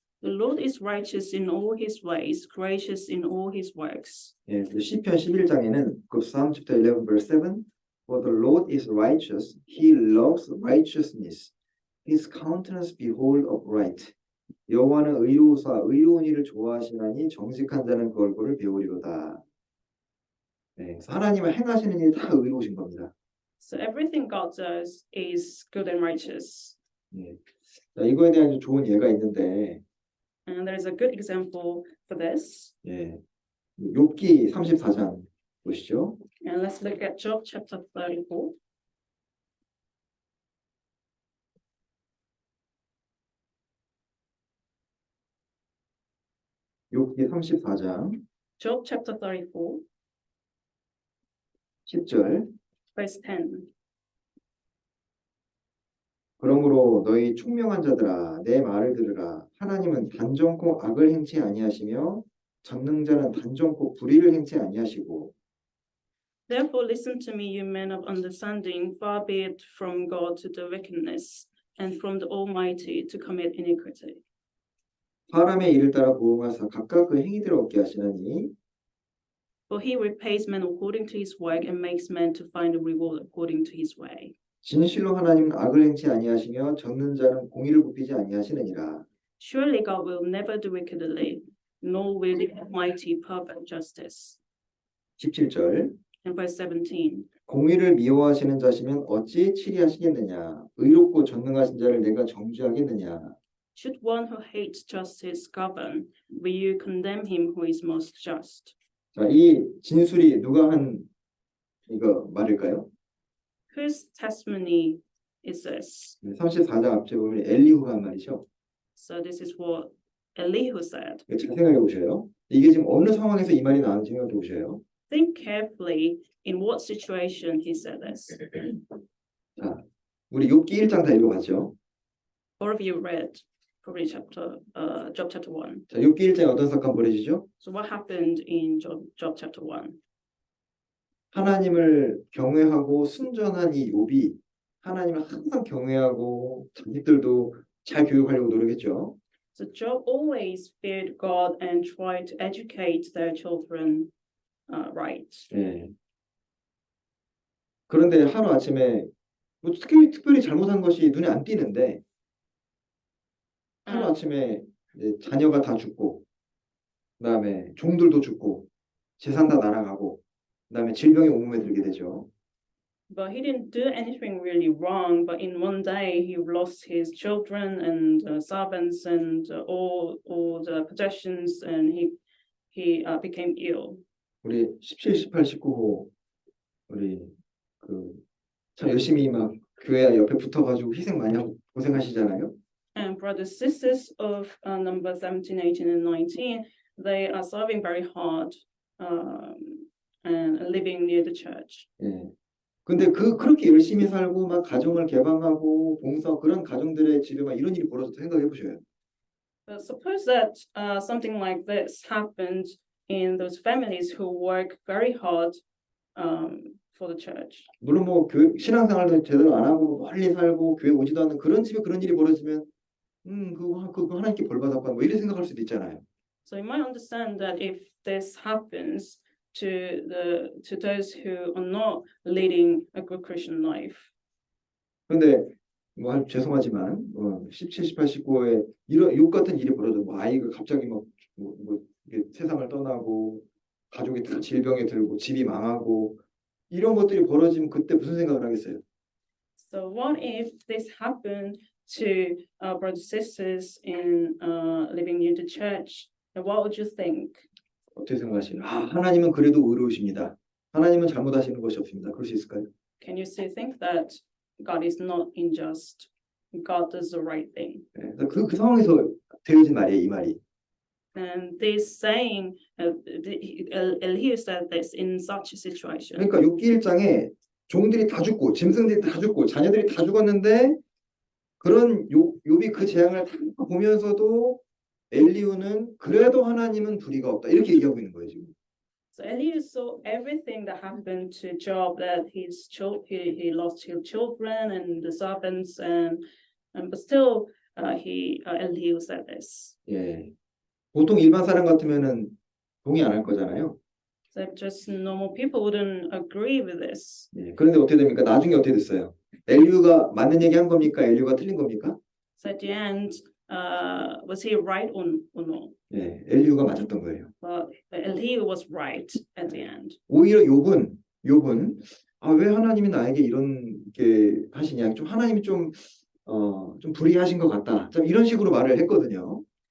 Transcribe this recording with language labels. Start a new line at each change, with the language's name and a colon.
English: The Lord is righteous in all his ways, gracious in all his works.
Korean: 예, 그 시편 11장에는 그
English: Psalm chapter 11 verse 7 For the Lord is righteous, he loves righteousness. His countenance behold upright.
Korean: 여호와는 의로우사 의로운 일을 좋아하시나니 정직한 자는 그 얼굴을 배우리로다. 네, 그래서 하나님은 행하시는 일이 다 의로우신 겁니다.
English: So everything God does is good and righteous.
Korean: 네. 자, 이거에 대한 좀 좋은 예가 있는데
English: And there is a good example for this.
Korean: 예, 욥기 34장 보시죠.
English: And let's look at Job chapter 34.
Korean: 욥기 34장
English: Job chapter 34,
Korean: 10절
English: verse 10.
Korean: 그러므로 너희 총명한 자들아 내 말을 들으라. 하나님은 단정코 악을 행치 아니하시며 전능자는 단정코 불의를 행치 아니하시고
English: Therefore listen to me, you men of understanding, far be it from God to do wickedness, and from the Almighty to commit iniquity.
Korean: 사람의 일을 따라 보응하사 각각 그 행위대로 얻게 하시나니
English: For he repays men according to his work and makes men to find a reward according to his way.
Korean: 진실로 하나님은 악을 행치 아니하시며 적는 자는 공의를 굽히지 아니하시느니라.
English: Surely God will never do wickedly, nor will the Almighty pervert justice.
Korean: 17절
English: And verse 17.
Korean: 공의를 미워하시는 자시면 어찌 치리하시겠느냐. 의롭고 전능하신 자를 내가 정죄하겠느냐.
English: Should one who hates justice govern, will you condemn him who is most just?
Korean: 자, 이 진술이 누가 한 이거 말일까요?
English: Whose testimony is this?
Korean: 34장 앞에 보면 엘리후가 한 말이죠.
English: So this is what Elihu said.
Korean: 잘 생각해 보셔요. 이게 지금 어느 상황에서 이 말이 나왔는지 생각해 보셔요.
English: Think carefully in what situation he said this.
Korean: 자, 우리 욥기 1장 다 읽어봤죠?
English: All of you read probably Job chapter 1.
Korean: 자, 욥기 1장에 어떤 사건 벌어지죠?
English: So what happened in Job chapter 1?
Korean: 하나님을 경외하고 순전한 이 욥이 하나님을 항상 경외하고 자식들도 잘 교육하려고 노력했죠.
English: So Job always feared God and tried to educate their children right.
Korean: 예. 그런데 하루 아침에 뭐 특별히 잘못한 것이 눈에 안 띄는데 하루 아침에 이제 자녀가 다 죽고 그다음에 종들도 죽고 재산 다 날아가고 그다음에 질병이 온몸에 들게 되죠.
English: But he didn't do anything really wrong. But in one day, he lost his children and servants and all the possessions, and he became ill.
Korean: 우리 17, 18, 19호 우리 참 열심히 막 교회 옆에 붙어가지고 희생 많이 하고 고생하시잖아요.
English: And brothers, sisters of number 17, 18, and 19, they are serving very hard and living near the church.
Korean: 예. 근데 그렇게 열심히 살고 막 가정을 개방하고 봉사 그런 가정들의 집에 막 이런 일이 벌어졌다 생각해 보셔요.
English: But suppose that something like this happened in those families who work very hard for the church.
Korean: 물론 뭐 신앙생활도 제대로 안 하고 멀리 살고 교회 오지도 않는 그런 집에 그런 일이 벌어지면 그거 하나님께 벌 받았구나 뭐 이렇게 생각할 수도 있잖아요.
English: So you might understand that if this happens to those who are not leading a good Christian life.
Korean: 그런데 뭐 죄송하지만 17, 18, 19에 이런 욥 같은 일이 벌어져 뭐 아이가 갑자기 뭐 세상을 떠나고 가족이 다 질병에 들고 집이 망하고 이런 것들이 벌어지면 그때 무슨 생각을 하겠어요?
English: So what if this happened to brothers and sisters in living near the church? And what would you think?
Korean: 어떻게 생각하시나요? 하나님은 그래도 의로우십니다. 하나님은 잘못하시는 것이 없습니다. 그럴 수 있을까요?
English: Can you still think that God is not unjust? God does the right thing.
Korean: 그래서 그 상황에서 되어진 말이에요, 이 말이.
English: And this saying, Elihu said this in such a situation.
Korean: 그러니까 욥기 1장에 종들이 다 죽고 짐승들이 다 죽고 자녀들이 다 죽었는데 그런 욥이 그 재앙을 다 보면서도 엘리후는 그래도 하나님은 불의가 없다 이렇게 얘기하고 있는 거예요 지금.
English: So Elihu saw everything that happened to Job, that he lost his children and the servants, but still Elihu said this.
Korean: 예, 보통 일반 사람 같으면은 동의 안 할 거잖아요.
English: So just normal people wouldn't agree with this.
Korean: 예, 그런데 어떻게 됩니까? 나중에 어떻게 됐어요? 엘리후가 맞는 얘기 한 겁니까? 엘리후가 틀린 겁니까?
English: So at the end, was he right or not?
Korean: 예, 엘리후가 맞았던 거예요.
English: But Elihu was right at the end.
Korean: 오히려 욥은 왜 하나님이 나에게 이런 게 하시냐? 좀 하나님이 좀 불의하신 것 같다. 좀 이런 식으로 말을 했거든요.